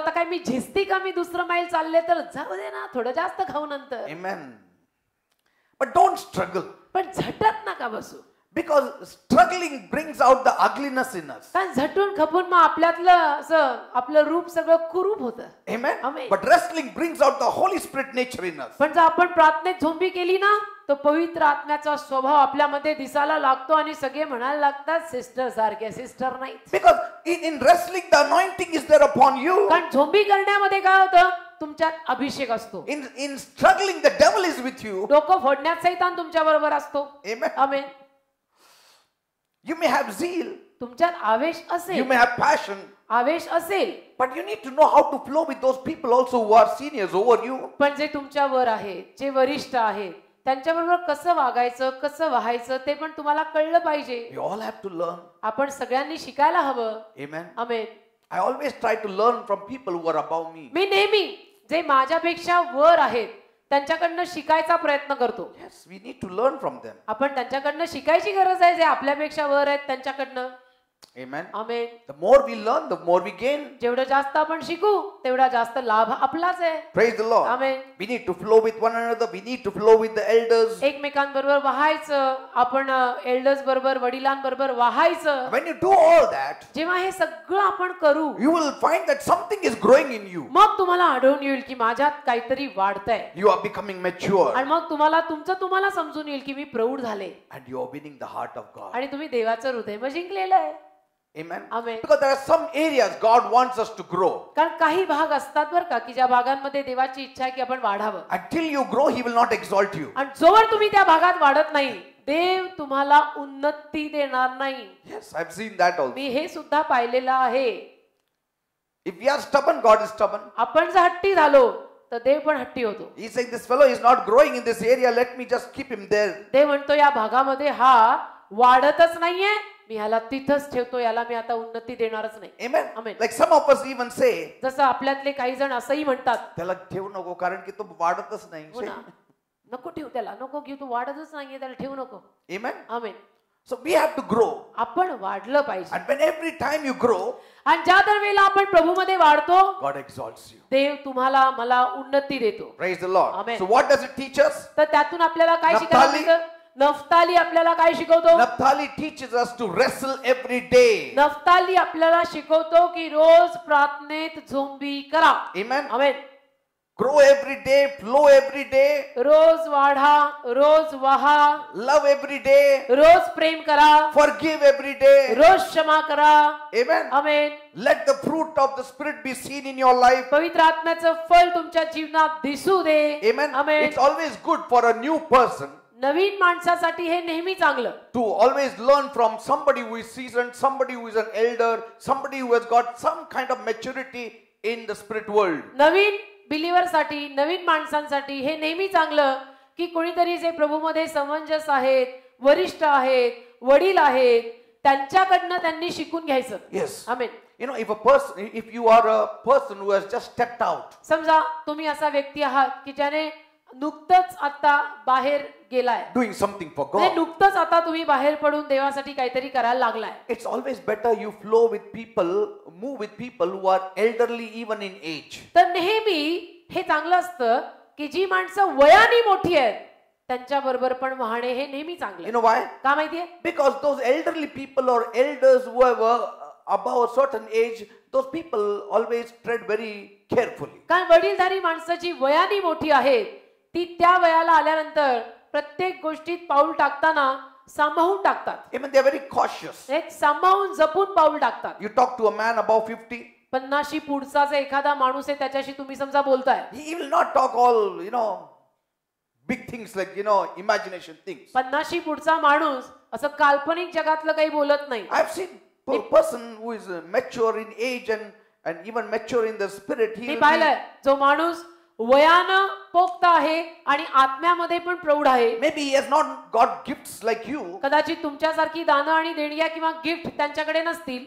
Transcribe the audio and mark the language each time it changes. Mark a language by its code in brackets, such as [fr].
[mr] आता काय मी झिजते का मी दुसरं मैल चालले तर जाऊ दे ना, थोडं जास्त खाऊ नंतर. [en] Amen. But don't struggle. [mr] पण झटत नका बसू. [en] Because struggling brings out the ugliness in us. [mr] कारण झटून खपून मग आपल्यातलं असं आपलं रूप सगळं कुरूप होतं. [en] Amen. Amen. But wrestling brings out the Holy Spirit nature in us. [mr] पण जर आपण प्रार्थनेत झोंबी केली ना, तो पवित्र आत्म्याचा स्वभाव आपल्यामध्ये दिसायला लागतो आणि सगळे म्हणायला लागतात सिस्टर सारखे. सिस्टर नाही. [en] Because in wrestling the anointing is there upon you. [mr] कारण झोंबी करण्यामध्ये काय होतं, तुमच्यात अभिषेक असतो. [en] In struggling the devil is with you. [mr] डोकं फोडण्यात सैतान तुमच्या बरोबर असतो. [en] Amen. [mr] Amen. [en] You may have zeal. [mr] तुमच्यात आवेश [en] You [mr] असेल, [en] may have passion. [mr] आवेश असेल, [en] But you need to know how to flow with those people also who are seniors over you. [mr] पण जे तुमच्यावर आहेत, जे वरिष्ठ आहेत, त्यांच्याबरोबर कसं वागायचं, कसं व्हायचं ते पण तुम्हाला कळलं पाहिजे. [en] We all have to learn. [mr] आपण सगळ्यांनी शिकायला हवं. [en] Amen. [mr] Amen. [en] I always try to learn from people who are above me. [mr] मी नेहमी जे माझ्यापेक्षा वर आहेत त्यांच्याकडनं शिकायचा प्रयत्न करतो. [en] Yes, we need to learn from them. [mr] आपण त्यांच्याकडनं शिकायची गरज आहे, जे आपल्यापेक्षा वर आहेत त्यांच्याकडनं. [en] Amen. [mr] Amen. [en] The more we learn, the more we gain. [mr] जेवढं जास्त आपण शिकू तेवढा जास्त लाभ आपलाच आहे. [en] Praise the Lord. [mr] Amen. [en] We need to flow with one another. We need to flow with the elders. [mr] एकमेकांबरोबर वाहायचं. आपण एल्डर्स बरोबर, वडिलांबरोबर वाहायचं. [en] When you do all that, [mr] जेव्हा हे सगळं आपण करू, [en] you will find that something is growing in you. [mr] मग तुम्हाला आढळून येईल की माझ्यात काहीतरी वाढतंय. [en] You are becoming mature. [mr] आणि मग तुम्हाला समजून येईल की मी प्रौढ झाले. [en] And you are winning the heart of God. [mr] आणि तुम्ही देवाचं हृदय मग जिंकलेलं आहे. [en] Amen. Amen. Because there are some areas God wants us to grow. [mr] कारण काही भाग असतात बरं का की ज्या भागांमध्ये देवाची इच्छा आहे की आपण वाढावं. [en] Until you grow, He will not exalt you. [mr] आणि जोवर तुम्ही त्या भागात वाढत नाही, देव तुम्हाला उन्नती देणार नाही. [en] Yes, I've seen that also. [mr] मी हे सुद्धा पाहिलेलं आहे. [en] If we are stubborn, God is stubborn. [mr] आपण जर हट्टी झालो तर देव पण हट्टी होतो. [en] He's saying this fellow is not growing in this area. Let me just keep him there. [mr] देव म्हणतो या भागामध्ये हा वाढतच नाहीये, मी ह्याला तिथंच ठेवतो, याला मी आता उन्नती देणारच नाही. [en] Amen. Amen. Like some of us even say, [mr] जसं आपल्यातले काही जण असंही म्हणतात, त्याला ठेवू नको कारण की तो वाढतच हो नाही. ना, नको ठेवू त्याला, नको घेऊ, तू वाढतच नाहीये, त्याला ठेवू नको. [en] Amen. [mr] Amen. [en] So we have to grow. [mr] आपण वाढलं पाहिजे. [en] And when every time you grow, [mr] आणि ज्या दरवेळेला आपण प्रभूमध्ये वाढतो, [en] God exalts you. [mr] देव तुम्हाला मला उन्नती देतो. [en] Praise the Lord. Amen. So what does it teach us? [mr] तर त्यातून आपल्याला काय शिकायला नफ्ताली. मिळतं? नफ्ताली आपल्याला काय शिकवतो? [en] Naphtali teaches us to wrestle every day. [mr] Naftali आपल्याला शिकवतो की रोज प्रार्थनेत झोंबी करा. [en] Amen. [mr] आमेन. [en] Grow every day, flow every day, [mr] रोज वाढा, रोज वाहा, [en] love every day, [mr] रोज प्रेम करा, [en] forgive every day. [mr] रोज क्षमा करा. [en] Amen. [mr] Amen. [en] Let the fruit of the Spirit be seen in your life. [mr] पवित्र आत्म्याचं फळ तुमच्या जीवनात दिसू दे. [en] Amen. [mr] Amen. [en] It's always good for a new person [mr] नवीन माणसासाठी हे नेहमी चांगलं. [en] to always learn from somebody who is seasoned, somebody who is an elder, somebody who has got some kind of maturity in the spirit world. [mr] नवीन बिलीव्हरसाठी, नवीन माणसांसाठी हे नेहमी चांगलं की कोणीतरी जे प्रभूमध्ये समंजस आहेत, वरिष्ठ आहेत, वडील आहेत, त्यांच्याकडनं त्यांनी शिकून घ्यायचं. [en] Yes. [mr] Amen. [en] You know, if you are a person who has just stepped out, [mr] समजा तुम्ही असा व्यक्ती आहात की ज्याने नुकतंच आता बाहेर गेलाय, [en] doing something for [mr] म्हणजे [en] God, [mr] नुकतंच आता तुम्ही बाहेर पडून देवासाठी काहीतरी करायला लागलाय, [en] it's always better you flow with people, move with people who are elderly even in age. [mr] तर नेहमी हे चांगलं असतं की जी माणसं वयाने मोठी आहेत त्यांच्या बरोबर पण वाहणे हे नेहमी चांगलं. [en] You know why? [mr] का माहितीये? [en] Because those elderly people or elders who are above a certain age, those people always tread very carefully. [mr] कारण वडीलधारी माणसं जी वयाने मोठी आहेत ती त्या वयाला आल्यानंतर प्रत्येक गोष्टीत पाऊल टाकताना सांभाळून टाकतात. [en] Even they are very cautious. [mr] एक सांभाळून जपून पाऊल टाकतात. [en] You talk to a man above 50, [mr] 50 पुढचा जो एखादा माणूस आहे त्याच्याशी तुम्ही समजा बोलताय, [en] he will not talk all, big things like, imagination things. [mr] 50 पुढचा माणूस असं काल्पनिक जगातलं काही बोलत नाही. [en] I've seen person who is mature in age and even mature in the spirit, he [mr] मी [en] will [mr] पाहिलंय जो माणूस वयानं पोक्त आहे आणि आत्म्यामध्ये पण प्रौढ आहे. [en] maybe he has not got gifts like you, [mr] कदाचित तुमच्यासारखी दानं आणि देणग्या किंवा गिफ्ट त्यांच्याकडे नसतील,